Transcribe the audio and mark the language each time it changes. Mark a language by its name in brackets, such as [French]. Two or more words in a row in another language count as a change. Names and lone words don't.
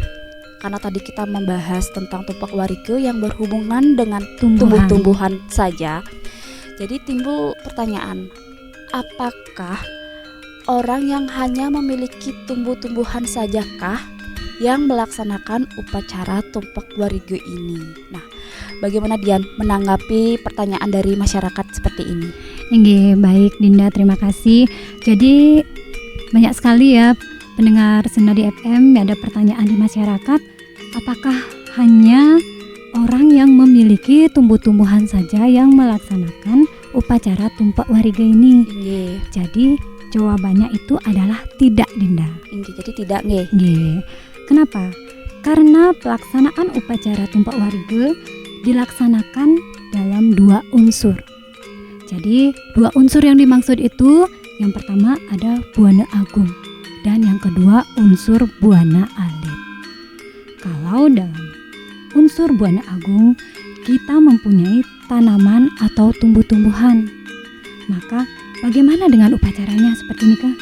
[Indonesian] Karena tadi kita membahas tentang tumpak warige yang berhubungan dengan tumbuh-tumbuhan saja. Jadi timbul pertanyaan, apakah orang yang hanya memiliki tumbuh-tumbuhan sajakah yang melaksanakan upacara tumpak warige ini? Nah, bagaimana Dian menanggapi pertanyaan dari masyarakat seperti ini? Nggih, baik Dinda, terima kasih. Jadi banyak sekali ya pendengar Senadi FM, ada pertanyaan di masyarakat, apakah hanya orang yang memiliki tumbuh-tumbuhan saja yang melaksanakan upacara tumpak warige ini? Nggih. Jadi jawabannya itu adalah tidak, Dinda. Nggih, jadi tidak nggih. Nggih. Kenapa? Karena pelaksanaan upacara tumpak warige dilaksanakan dalam dua unsur. Jadi dua unsur yang dimaksud itu, yang pertama ada Buana Agung dan yang kedua unsur Buana Alit. Kalau dalam unsur Buana Agung kita mempunyai tanaman atau tumbuh-tumbuhan, maka bagaimana dengan upacaranya seperti ini Kak?